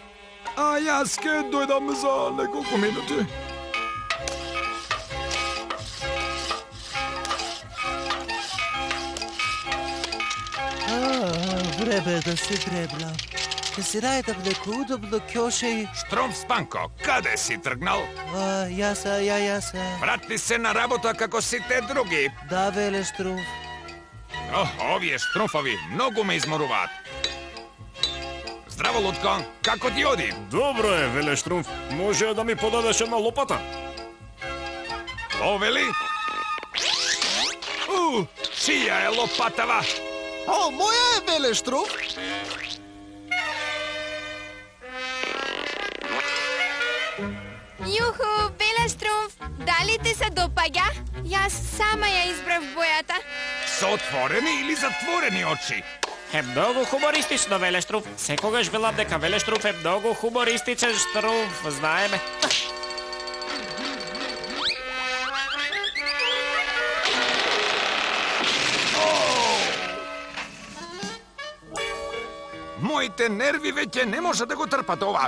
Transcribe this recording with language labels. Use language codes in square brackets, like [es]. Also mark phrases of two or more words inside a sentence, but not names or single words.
[mk] А ја дојдам за неколку минути. Вребе да се требла. Да се рајдам неко удобно ќоше и... Штрумф Спанко, каде си тргнал? Ја се. Врати се на работа како си те други. Да, веле Штрумф. Овије Штрумфови, многу ме изморуват. Здраво, Лутко, како ти оди? Добро е, веле Штрумф. Може да ми подадеш една лопата? Повели? Чија е лопатава? Моја е, веле Штрумф. Јуху, веле Штрумф, да ли ти се допаѓа? Јас сама ја избрав бојата. Са отворени или затворени очи? Е много хумористично, веле Штрумф. Секогаш велам дека веле Штрумф е много хумористичен Штрумф, знаеме. Моите нерви веќе не може да го трпат ова.